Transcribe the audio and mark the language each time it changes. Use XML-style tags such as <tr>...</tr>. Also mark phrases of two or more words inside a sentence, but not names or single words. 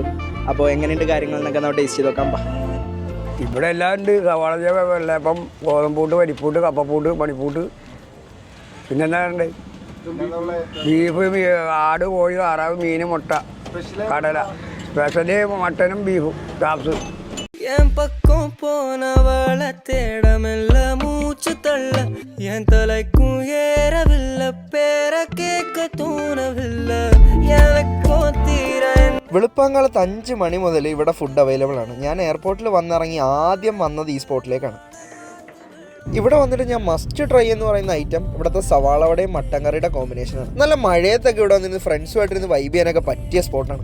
<ml>അപ്പോൾ എങ്ങനെയുണ്ട് കാര്യങ്ങൾ എന്നൊക്കെ നമ്മൾ ടേസ്റ്റ് ചെയ്ത് നോക്കാം. ഇവിടെ എല്ലാം ഉണ്ട്. സവാള ചേവ, വെള്ളയപ്പം, ഗോതമ്പൂട്ട്, പരിപ്പൂട്ട്, കപ്പപ്പൂട്ട്, മണിപ്പൂട്ട്, പിന്നെ എന്താ ഉണ്ട് ബീഫ്, ആട്, കോഴി, താറാവ്, മീൻ, മുട്ട, കടല, സ്പെഷ്യലി മട്ടനും ബീഫും ടാപ്സ്.</ml> <ta>என் பக்கம் போனவள தேடமெல்ல மூச்சு தள்ள என் தலைக்கும் ஏறவில்லை பேர கேட்க தோணவில்லை எனக்கோ தீர.</ta> <ml>വെളുപ്പാങ്കാലത്ത് 5 മണി മുതൽ ഇവിടെ</ml> <en>food available</en> <ml>ആണ്. ഞാൻ എയർപോർട്ടിൽ വന്നിറങ്ങി ആദ്യം വന്നത് ഈ സ്പോട്ടിലേക്കാണ്. ഇവിടെ വന്നിട്ട് ഞാൻ</ml> <en>must try</en> <ml>എന്ന് പറയുന്ന ഐറ്റം ഇവിടുത്തെ സവാളവടയും മട്ടൻ കറിയുടെ കോമ്പിനേഷനാണ്. നല്ല മഴയത്തൊക്കെ ഇവിടെ വന്നിരുന്ന് ഫ്രണ്ട്സുമായിട്ടിരുന്ന് വൈബ് ചെയ്യാനൊക്കെ പറ്റിയ സ്പോട്ടാണ്.</ml>